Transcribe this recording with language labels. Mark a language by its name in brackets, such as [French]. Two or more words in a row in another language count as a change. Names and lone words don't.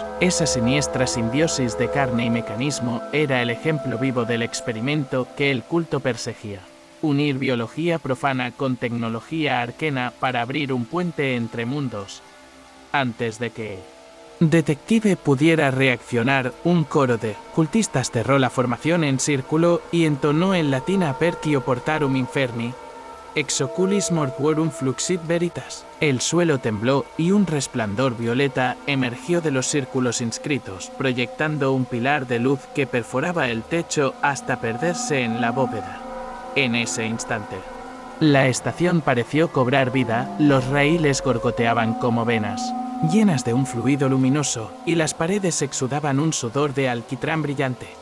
[Spanish] Esa siniestra simbiosis de carne y mecanismo era el ejemplo vivo del experimento que el culto perseguía. Unir biología profana con tecnología arcana para abrir un puente entre mundos. Antes de que Detective pudiera reaccionar, un coro de cultistas cerró la formación en círculo y entonó en latín [Latin] apertio portarum inferni, ex oculis mortuorum fluxit veritas. [Spanish] El suelo tembló y un resplandor violeta emergió de los círculos inscritos, proyectando un pilar de luz que perforaba el techo hasta perderse en la bóveda. En ese instante, la estación pareció cobrar vida, los raíles gorgoteaban como venas, llenas de un fluido luminoso, y las paredes exudaban un sudor de alquitrán brillante.